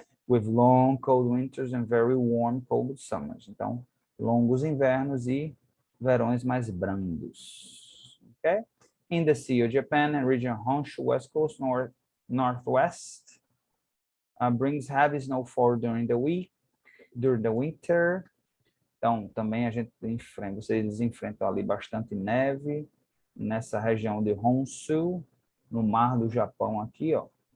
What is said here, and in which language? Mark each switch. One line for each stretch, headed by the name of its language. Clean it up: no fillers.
English: With long, cold winters and very warm, cold summers.
Portuguese: Então, longos invernos e verões mais brandos. Ok?
English: In the Sea of Japan and region Honshu, West Coast, Northwest, brings heavy snowfall during the winter.
Portuguese: Então, também a gente enfrenta, vocês enfrentam ali bastante neve nessa região de Honshu, no mar do Japão aqui, ó.